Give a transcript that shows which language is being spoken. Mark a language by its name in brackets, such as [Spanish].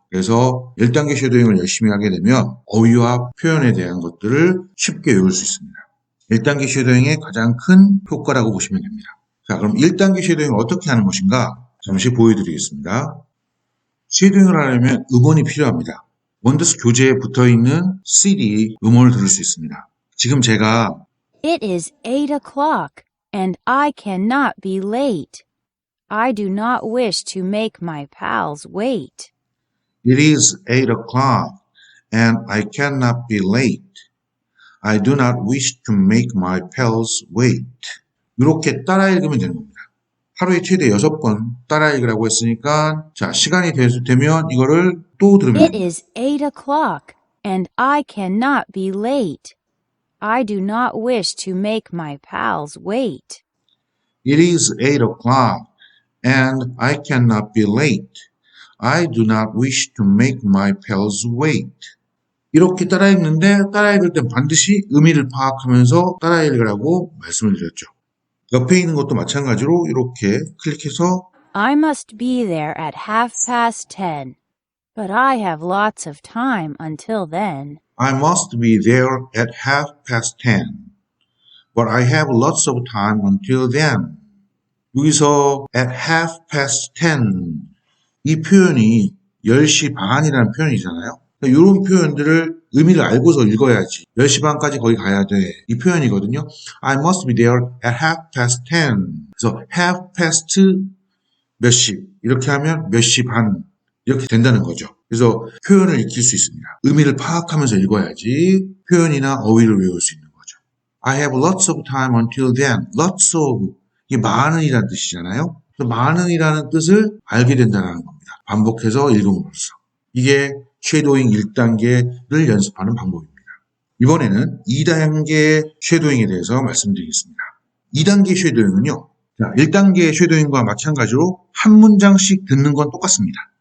[Korean] 그래서 1단계 쉐도잉을 열심히 하게 되면 어휘와 표현에 대한 것들을 쉽게 외울 수 있습니다. 1단계 쉐도잉의 가장 큰 효과라고 보시면 됩니다. 자, 그럼 1단계 쉐도잉을 어떻게 하는 것인가? 잠시 보여드리겠습니다. 쉐도잉을 하려면 음원이 필요합니다. 원더스 교재에 붙어있는 CD 음원을 들을 수 있습니다. 지금 제가 [English] It is 8 o'clock, and I cannot be late. I do not wish to make my pals wait. It is 8 o'clock and I cannot be late. I do not wish to make my pals wait. [Korean] 이렇게 따라 읽으면 되는 겁니다. 하루에 최대 6번 따라 읽으라고 했으니까 자 시간이 되면 이거를 또 들으면 [English] It is 8 o'clock, and I cannot be late. I do not wish to make my pals wait. It is 8 o'clock and I cannot be late. I do not wish to make my pals wait. [Korean] 이렇게 따라 읽는데 따라 읽을 땐 반드시 의미를 파악하면서 따라 읽으라고 말씀을 드렸죠. 옆에 있는 것도 마찬가지로 이렇게 클릭해서 [English] I must be there at 10:30, but I have lots of time until then. I must be there at 10:30, but I have lots of time until then. [Korean] 여기서 at 10:10 이 표현이 10시 반이라는 표현이잖아요. 이런 표현들을 의미를 알고서 읽어야지. 10시 반까지 거기 가야 돼. 이 표현이거든요. [English] I must be there at 10:10. [Korean] 그래서 10:10 몇 시. 이렇게 하면 몇 시 반. 이렇게 된다는 거죠. 그래서 표현을 익힐 수 있습니다. 의미를 파악하면서 읽어야지 표현이나 어휘를 외울 수 있는 거죠. [English] I have lots of time until then. Lots of. [Korean] 이게 많은이라는 뜻이잖아요. 그래서 많은이라는 뜻을 알게 된다는 겁니다. 반복해서 읽음으로써. 이게 쉐도잉 1단계를 연습하는 방법입니다. 이번에는 2단계 쉐도잉에 대해서 말씀드리겠습니다. 2단계 쉐도잉은요. 1단계 쉐도잉과 마찬가지로 한 문장씩 듣는 건 똑같습니다.